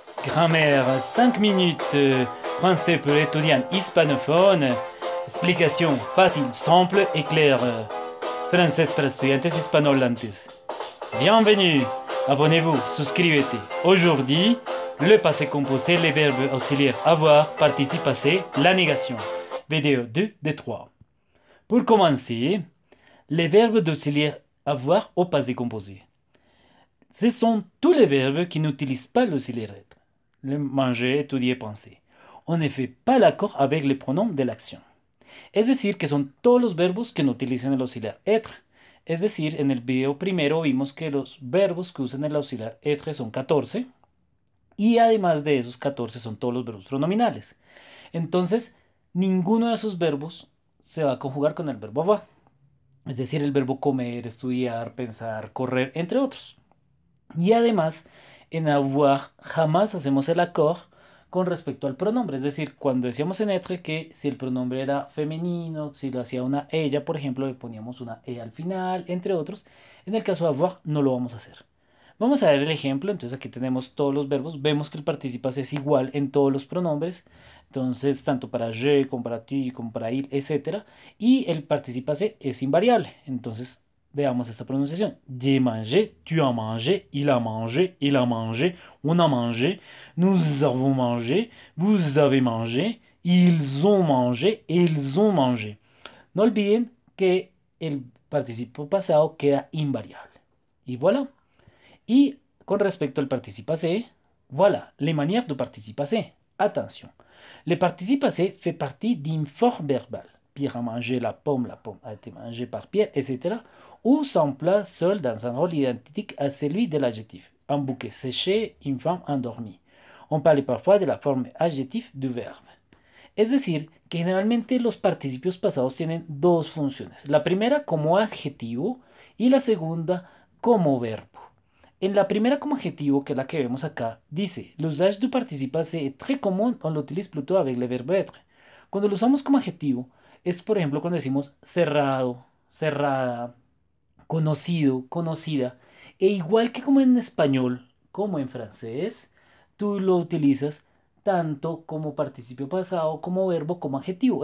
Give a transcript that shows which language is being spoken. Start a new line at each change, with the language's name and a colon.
French: Grammaire 5 minutes, français pour étudiants hispanophones.
Spanish: Explicación fácil,
French: simple et claire.
Spanish: Francés para estudiantes hispanohablantes.
French: Bienvenue, abonnez-vous, souscrivez-vous. Aujourd'hui, le passé composé, les verbes auxiliaires avoir, participe passé, la négation. Vidéo 2 de 3. Pour commencer, les verbes d'auxiliaire avoir au passé composé. Ce sont tous les verbes qui n'utilisent pas l'auxiliaire être. Le manger, étudier, penser. On ne fait pas l'accord avec les pronoms de l'action.
Spanish: Es decir, que son todos los verbos que no utilizan el auxiliar être. Es decir, en el video primero vimos que los verbos que usan el auxiliar être son 14 y además de esos 14 son todos los verbos pronominales. Entonces, ninguno de esos verbos se va a conjugar con el verbo avoir. Es decir, el verbo comer, estudiar, pensar, correr, entre otros. Y además, en avoir jamás hacemos el accord con respecto al pronombre. Es decir, cuando decíamos en être que si el pronombre era femenino, si lo hacía una ella, por ejemplo, le poníamos una e al final, entre otros. En el caso de avoir no lo vamos a hacer. Vamos a ver el ejemplo. Entonces aquí tenemos todos los verbos. Vemos que el participio es igual en todos los pronombres. Entonces, tanto para je, como para tu, como para il, etc. Y el participio es invariable. Entonces, veamos esta pronunciación.
French: J'ai mangé, tu as mangé, il a mangé, on a mangé, nous avons mangé, vous avez mangé, ils ont mangé, ils ont mangé.
Spanish: No olviden que el participio pasado queda invariable.
French: Y voilà.
Spanish: Y con respecto al
French: participe passé, voilà les manières du participe passé. Attention. Le participe passé fait partie d'une forme verbale. Pierre a mangé la pomme a été mangée par Pierre, etc. Ou s'emploie seul dans un rôle identique à celui de l'adjectif. Un bouquet séché, une femme endormie. On parle parfois de la forme adjectif du verbe.
Spanish: Es decir, que generalmente los participios pasados tienen dos funciones. La primera como adjetivo y la segunda como verbo. En la primera como adjetivo, que es la que vemos acá, dice,
French: l'usage du participe passé est très commun, on l'utilise plutôt avec le verbe être.
Spanish: Cuando lo usamos como adjetivo, es por ejemplo cuando decimos cerrado, cerrada, conocido, conocida. E igual que como en español, como en francés, tú lo utilizas tanto como participio pasado, como verbo, como adjetivo.